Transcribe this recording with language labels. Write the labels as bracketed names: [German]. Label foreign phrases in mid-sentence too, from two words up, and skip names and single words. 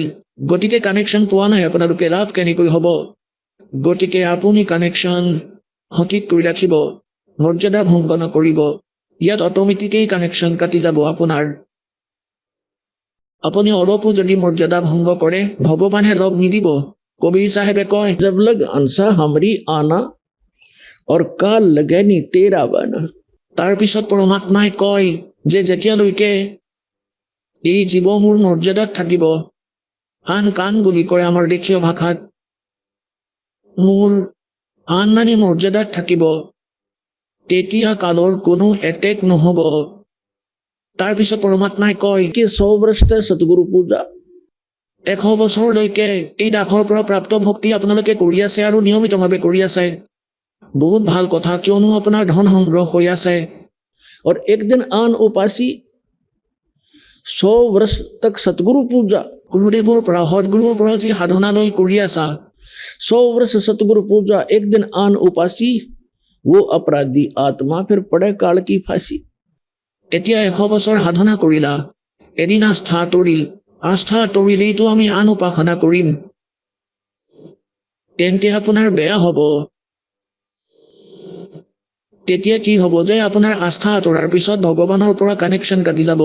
[Assamese] গতিকে কানেকশ্যন পোৱা নাই, আপোনালোকে লাভ কেনেকৈ হ'ব। গতিকে আপুনি কানেকশ্যন সঠিক কৰি ৰাখিব, মৰ্যাদা ভংগ নকৰিব। ইয়াত অট'মেটিকেই কানেকশ্যন কাটি যাব আপোনাৰ। আপুনি অলপো যদি মৰ্যাদা ভংগ কৰে, ভগৱানে লগ নিদিব। কবিৰ চাহেবে কয়, [Hindi] जब लग अंसा हमरी आना और काल लगे नी तेरा बना। [Assamese] তাৰপিছত পৰমাত্মাই কয় যে যেতিয়ালৈকে এই জীৱ মোৰ মৰ্যাদাত থাকিব, আন কান বুলি কয় আমাৰ দেশীয় ভাষাত, মোৰ আন মানে মৰ্যাদাত থাকিব, তেতিয়া কালৰ কোনো এটেক নহ'ব। তাৰপিছত পৰমাত্মাই কয় [Hindi] कि 100 वर्ष तक सतगुरु पूजा [Assamese] 100 বছৰলৈকে এই দাসৰ পৰা প্ৰাপ্ত ভক্তি আপোনালোকে কৰি আছে আৰু নিয়মিতভাৱে কৰি আছে। বহুত ভাল কথা, কিয়নো আপোনাৰ ধন সংগ্ৰহ হৈ আছে। [Hindi] और एक दिन आन उपासी 100 वर्ष तक सतगुरु पूजा। [Assamese] গুৰুদেৱৰ পৰা সদগুৰুৰ পৰা যি সাধনালৈ কৰি আছা, [Hindi] 100 वर्ष सतगुरु पूजा, एक दिन आन उपासी, वो अपराधी आत्मा फिर पड़े काल की फांसी। [Assamese] এতিয়া 100 বছৰ সাধনা কৰিলা, এদিন আস্থা আঁতৰিল, আস্থা আঁতৰিলেইতো আমি আন উপাসনা কৰিম, তেন্তে আপোনাৰ বেয়া হ'ব। তেতিয়া কি হ'ব যে আপোনাৰ আস্থা আঁতৰাৰ পিছত ভগৱানৰ পৰা কানেকশ্যন কাটি যাব।